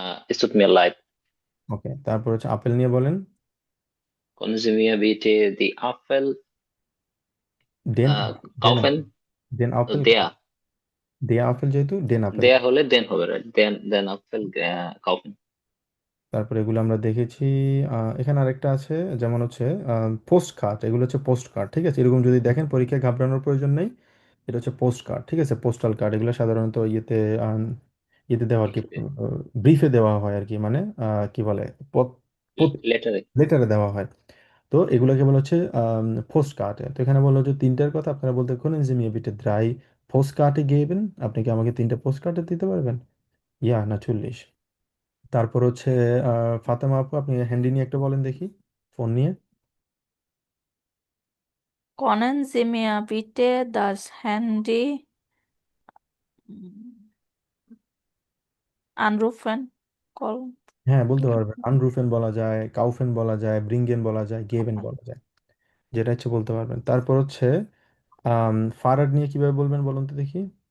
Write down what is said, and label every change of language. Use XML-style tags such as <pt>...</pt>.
<de>Es tut mir leid.</de> <bn>ওকে, তারপর হচ্ছে apple নিয়ে বলেন।</bn> <de>Können Sie mir bitte die Apfel ডেন, ডেন আপেল, kaufen? ডেন আপেল, Der,</de> <bn>দেয়া আপেল যেহেতু ডেন আপেল। der হলে den হবে, right?</bn> <de>Den Apfel kaufen.</de> <bn>তারপরে এগুলো আমরা দেখেছি। এখানে আরেকটা আছে, যেমন হচ্ছে পোস্ট কার্ড, এগুলো হচ্ছে পোস্ট কার্ড, ঠিক আছে? এরকম যদি দেখেন পরীক্ষায় ঘাবড়ানোর প্রয়োজন নেই। এটা হচ্ছে পোস্ট কার্ড, ঠিক আছে? পোস্টাল কার্ড, এগুলো সাধারণত ইয়েতে দেওয়া আর কি, লিখবে ব্রিফে দেওয়া হয় আর কি, মানে কি বলে, লেটারে। লেটারে দেওয়া হয়। তো এগুলোকে বলা হচ্ছে পোস্ট কার্ড। তো এখানে বলা হচ্ছে তিনটার কথা, আপনারা বলতে কোন যে</bn> <de>mir bitte drei Postkarte geben?</de> <bn>আপনি কি আমাকে তিনটা পোস্ট কার্ড দিতে পারবেন? ইয়া natürlich। তারপর হচ্ছে ফাতেমা আপু, আপনি হ্যান্ডি নিয়ে একটা বলেন দেখি, ফোন নিয়ে।</bn> <de>Können Sie mir bitte das Handy anrufen?</de> <en>Call.</en> <bn>হ্যাঁ, বলতে পারবেন, আনরুফেন বলা যায়, কাউফেন বলা যায়, ব্রিঙ্গেন বলা যায়, গেবেন বলা যায়, যেটা ইচ্ছে বলতে পারবেন। তারপর হচ্ছে ফারাড নিয়ে কিভাবে বলবেন বলুন তো দেখি।</bn>